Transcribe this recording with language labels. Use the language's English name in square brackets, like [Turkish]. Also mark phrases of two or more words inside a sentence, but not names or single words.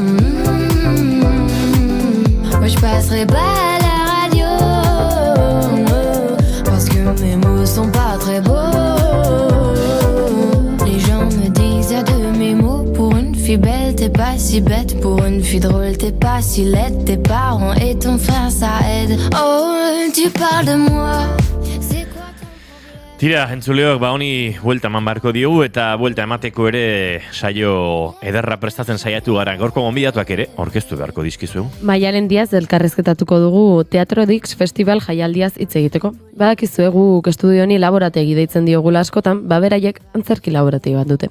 [French] Moi je passerai pas à la radio, parce que mes mots sont pas très beaux. Les gens me disent à de mes mots. Pour une fille belle, t'es pas si bête. Pour une fille drôle, t'es pas si laide. Tes parents et ton frère, ça aide. Oh, tu parles de moi. [Basque] Tira, entzuleok, honi buelta eman beharko diogu eta buelta emateko ere saio ederra prestatzen saiatu gara. Gaurko gonbidatuak ere orkestu beharko dizkizuegu. Maialen Diaz elkarrezketatuko dugu Teatro Dix Festival jaialdiaz hitz egiteko. Badakizuegu estudio honi laborategi deitzen diogula askotan, beraiek antzerki laborategi bat dute.